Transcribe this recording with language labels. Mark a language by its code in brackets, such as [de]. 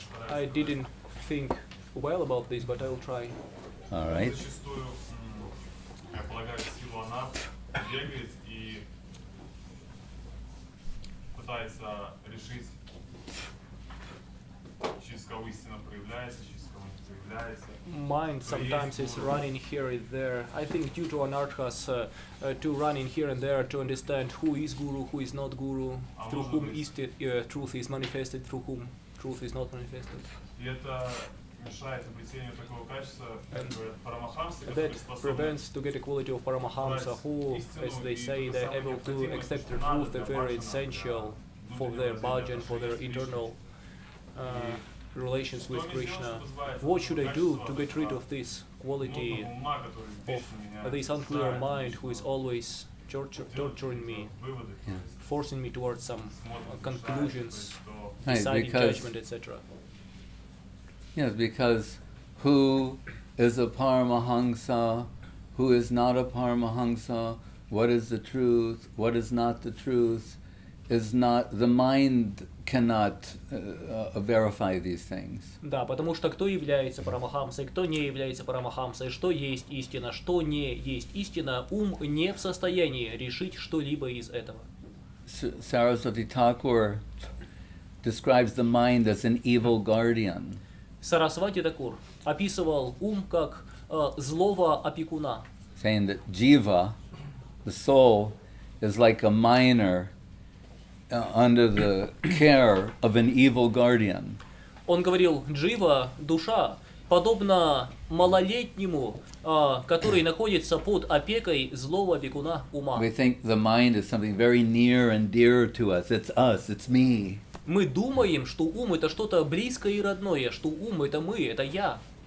[en] I didn't think well about this, but I will try. All right. [ru] Зачастую, я полагаю, силу она бегает и пытается решить, через кого истина проявляется, через кого не проявляется. [en] Mind sometimes is running here and there. I think due to anarchas to running here and there to understand who is Guru, who is not Guru, through whom truth is manifested, through whom truth is not manifested. [ru] И это мешает обретению такого качества, как говорят парамахамсы, [en] That [ru] которые способны [en] prevents to get a quality of Paramahamsa, who, as they say, they're able to accept the truth, they're very essential for their bhajan, for their internal relations with Krishna. What should I do to get rid of this quality of this unclear mind who is always torturing me, forcing me towards some conclusions, deciding judgment, etc.? Yes, because who is a Paramahamsa, who is not a Paramahamsa, what is the truth, what is not the truth, is not, the mind cannot verify these things. [ru] Да, потому что кто является Парамахамсой, кто не является Парамахамсой, что есть истина, что не есть истина, ум не в состоянии решить что-либо из этого. [en] Saraswati Thakur describes the mind as an evil guardian. [ru] Сарасвати Такур описывал ум как злого опекуна. [en] Saying that jiva, the soul, is like a minor under the care of an evil guardian. [ru] Он говорил, джива, душа, подобно малолетнему, который находится под опекой злого опекуна ума. [en] We think the mind is something very near and dear to us. It's me. [ru] Мы думаем, что ум это что-то близкое и родное, что ум это мы, это я.